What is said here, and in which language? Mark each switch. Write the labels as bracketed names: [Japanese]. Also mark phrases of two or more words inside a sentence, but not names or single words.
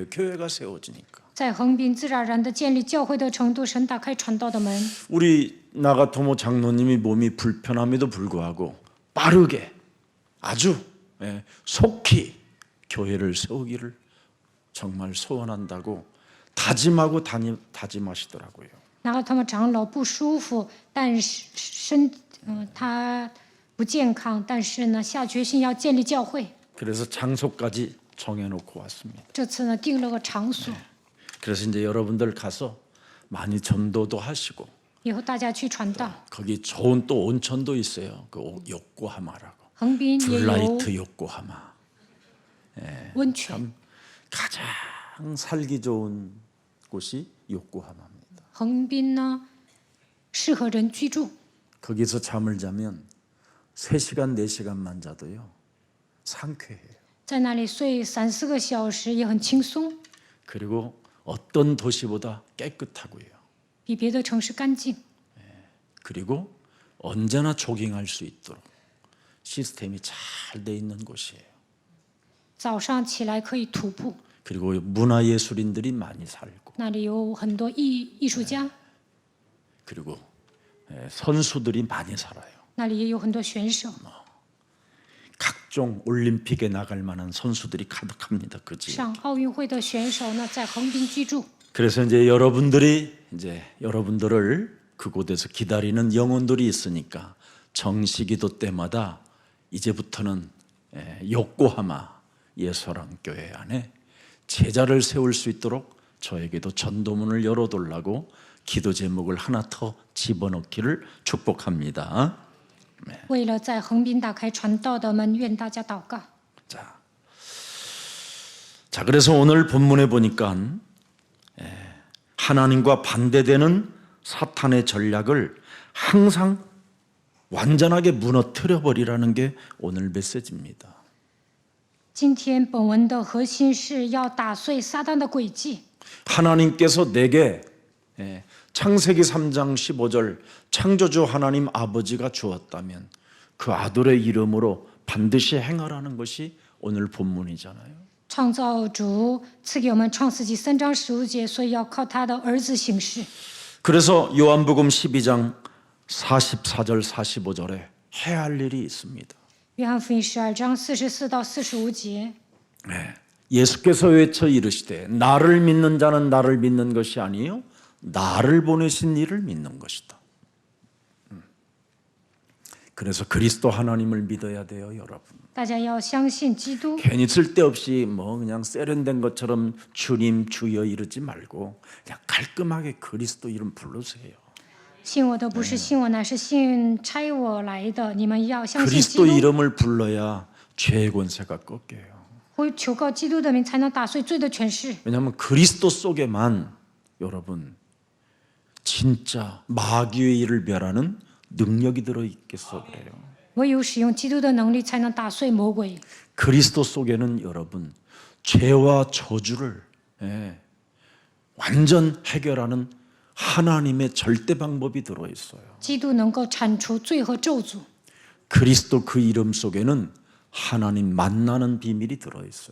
[Korean] 교회가 세워지니까. [Chinese] 在横滨自然而然的建立教会的程度，神打开传道的门。 [Korean] 우리 나가토모 장로님이 몸이 불편함에도 불구하고 빠르게 아주 속히 교회를 세우기를 정말 소원한다고 다짐하고 다짐하시더라고요. [Chinese] 然后他们长老不舒服，但是他不健康，但是呢下决心要建立教会。 [Korean] 그래서 장소까지 정해놓고 왔습니다. [Chinese] 这次呢定了个场所， [Korean] 그래서 이제 여러분들 가서 많이 전도도 하시고 [Chinese] 以后大家去传道。 [Korean] 거기 좋은 또 온천도 있어요. 그 요코하마라고. [Chinese] 横滨也有 [Korean] 블라이트 요코하마. [Chinese] 温泉， [Korean] 참 가장 살기 좋은 곳이 요코하마입니다. [Chinese] 横滨呢适合人居住。 [Korean] 거기서 잠을 자면 3시간, 4시간만 자도요. 상쾌해요. [Chinese] 在那里睡3-4个小时也很轻松， [Korean] 그리고 어떤 도시보다 깨끗하고요. [Chinese] 比别的城市干净。 [Korean] 그리고 언제나 조깅할 수 있도록 시스템이 잘 돼 있는 곳이에요. [Chinese] 早上起来可以徒步， [Korean] 그리고 문화예술인들이 많이 살고 [Chinese] 那里有很多艺术家， [Korean] 그리고 선수들이 많이 살아요. [Chinese] 那里也有很多选手， [Korean] 각종 올림픽에 나갈 만한 선수들이 가득합니다. 그 지역. [Chinese] 上奥运会的选手呢在横滨居住。 [Korean] 그래서 이제 여러분들을 그곳에서 기다리는 영혼들이 있으니까 정시기도 때마다 이제부터는 요코하마 예수랑교회 안에 제자를 세울 수 있도록 저에게도 전도문을 열어달라고 기도 제목을 하나 더 집어넣기를 축복합니다. [Chinese] 为了在横滨打开传道的门，愿大家祷告。 [Korean] 자, 그래서 오늘 본문에 보니까 하나님과 반대되는 사탄의 전략을 항상 완전하게 무너뜨려 버리라는 게 오늘 메시지입니다. [Chinese] 今天本文的核心是要打碎撒旦的诡计。 [Korean] 하나님께서 내게 창세기 3장 15절 창조주 하나님 아버지가 주었다면 그 아들의 이름으로 반드시 행하라는 것이 오늘 본문이잖아요. [Chinese] 创造主赐给我们创世纪3章15节，所以要靠他的儿子行事。 [Korean] 그래서 요한복음 12장 44절 45절에 해야 할 일이 있습니다. [Chinese] 约翰福音12章44到45节， [Korean] 예수께서 외쳐 이르시되 나를 믿는 자는 나를 믿는 것이 아니요 나를 보내신 이를 믿는 것이다. 그래서 그리스도 하나님을 믿어야 돼요, 여러분. [Chinese] 大家要相信基督， [Korean] 괜히 쓸데없이 그냥 세련된 것처럼 주님 주여 이러지 말고 그냥 깔끔하게 그리스도 이름 부르세요. [Chinese] 信我的不是信我，乃是信差我来的。你们要相信基 그리스도 督， [Korean] 이름을 불러야 죄의 권세가 꺾여요. [Chinese] 会求告基督的名，才能打碎罪的权势。 [Korean] 왜냐하면 그리스도 속에만 여러분 진짜 마귀의 일을 멸하는 능력이 들어있겠어 그래요. [Chinese] 唯有使用基督的能力，才能打碎魔鬼。 [Korean] 그리스도 속에는 여러분 죄와 저주를 완전 해결하는 하나님의 절대 방법이 들어있어요. [Chinese] 基督能够铲除罪和咒诅， [Korean] 그리스도 그 이름 속에는 하나님 만나는 비밀이 들어있어요.